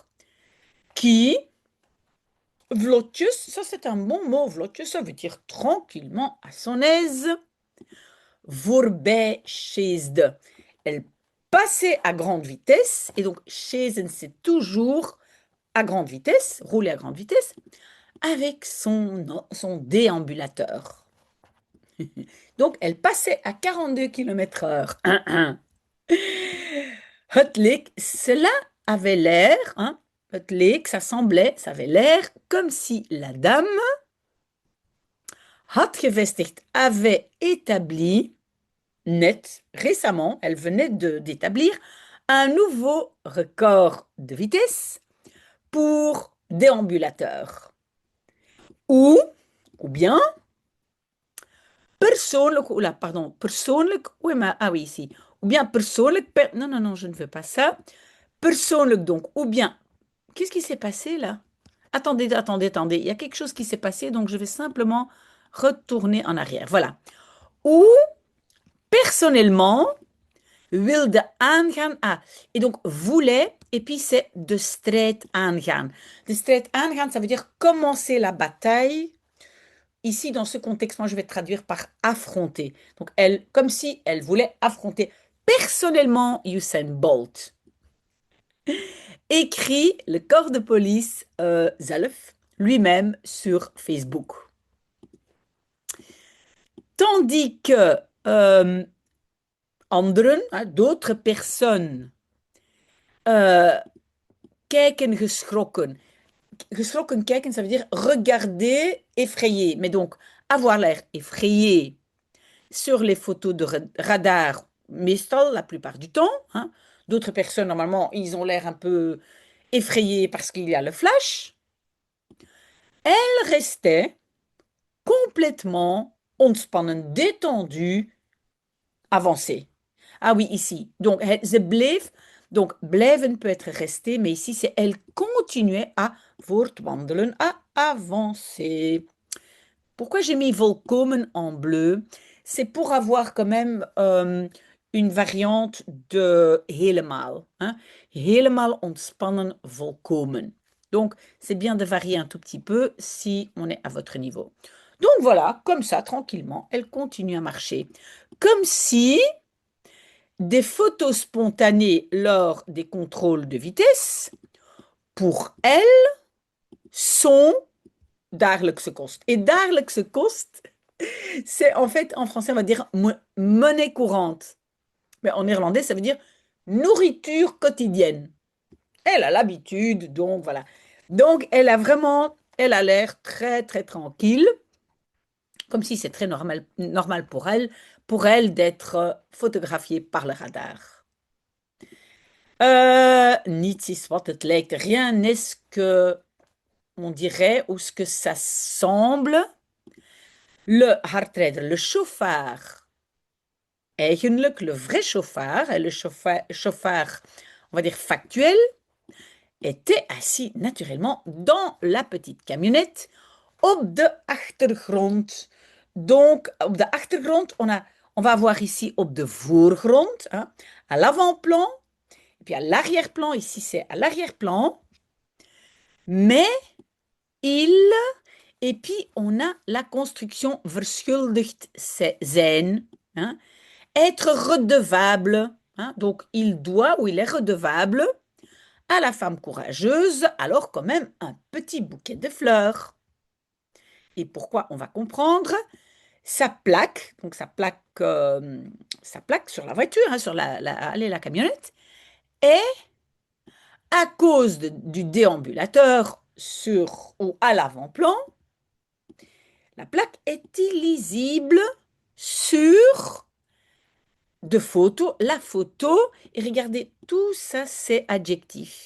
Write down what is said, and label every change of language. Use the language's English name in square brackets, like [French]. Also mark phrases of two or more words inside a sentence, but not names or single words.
[French] Qui, vlotjes, ça c'est un bon mot, vlotjes, ça veut dire tranquillement, à son aise, [Dutch] voorbij sjeesde. [French] Elle passait à grande vitesse, et donc sjeesen, c'est toujours à grande vitesse, rouler à grande vitesse, avec son déambulateur. Donc, elle passait à 42 km/h. [Dutch] Het leek, [French] cela avait l'air, hein, [Dutch] het leek, [French] ça semblait, ça avait l'air comme si la dame [Dutch] had gevestigd, [French] avait établi, net, récemment, elle venait d'établir un nouveau record de vitesse pour déambulateur. Ou bien, persoonlijk, oula, pardon, persoonlijk, où est ma, ah oui, ici, ou bien persoonlijk, non, non, non, je ne veux pas ça. Persoonlijk donc, ou bien, qu'est-ce qui s'est passé là? Attendez, attendez, attendez, il y a quelque chose qui s'est passé, donc je vais simplement retourner en arrière. Voilà. Ou, personnellement, [Dutch] wilde aangaan. [French] Ah, et donc voulait, et puis c'est [Dutch] de strijd aangaan. De strijd aangaan, [French] ça veut dire commencer la bataille. Ici, dans ce contexte, moi, je vais traduire par affronter. Donc, elle, comme si elle voulait affronter personnellement Usain Bolt. Écrit le corps de police zelf lui-même sur Facebook. Tandis que anderen, d'autres personnes, [Dutch] kijken geschrokken. Geschrokken kijken, [French] ça veut dire regarder effrayé. Mais donc, avoir l'air effrayé sur les photos de radar, meestal, la plupart du temps. Hein. D'autres personnes, normalement, ils ont l'air un peu effrayés parce qu'il y a le flash. Elle restait complètement ontspannen, détendue, avancée. Ah oui, ici. Donc, [Dutch] ze bleef. [French] Donc, blijven peut être resté, mais ici, c'est elle continuait à voortwandelen, à avancer. Pourquoi j'ai mis volkomen en bleu? C'est pour avoir quand même une variante de helemaal. Hein? [Dutch] Helemaal ontspannen, volkomen. [French] Donc, c'est bien de varier un tout petit peu si on est à votre niveau. Donc voilà, comme ça, tranquillement, elle continue à marcher. Comme si des photos spontanées lors des contrôles de vitesse, pour elle, sont [Dutch] dagelijkse kost. Et dagelijkse kost, [French] c'est en fait, en français, on va dire monnaie courante. Mais en néerlandais, ça veut dire nourriture quotidienne. Elle a l'habitude, donc voilà. Donc, elle a l'air très, très tranquille, comme si c'est très normal pour elle d'être photographiée par le radar. [Dutch] Niets is wat het lijkt. [French] Rien n'est ce que on dirait ou ce que ça semble. Le hardrijder, le chauffard, eigenlijk, le vrai chauffard, le chauffard, on va dire factuel, était assis naturellement dans la petite camionnette [Dutch] op de achtergrond. Donc, op de achtergrond, [French] on va avoir ici [Dutch] op de voorgrond, [French] hein, à l'avant-plan, et puis à l'arrière-plan, ici c'est à l'arrière-plan, mais il, et puis on a la construction [Dutch] verschuldigd zijn, [French] hein, être redevable, hein, donc il doit ou il est redevable à la femme courageuse, alors quand même un petit bouquet de fleurs. Et pourquoi on va comprendre? Sa plaque, donc sa plaque sur la voiture, hein, sur la camionnette, est à cause du déambulateur sur ou à l'avant-plan, la plaque est illisible sur de photos, la photo, et regardez, tout ça c'est adjectif.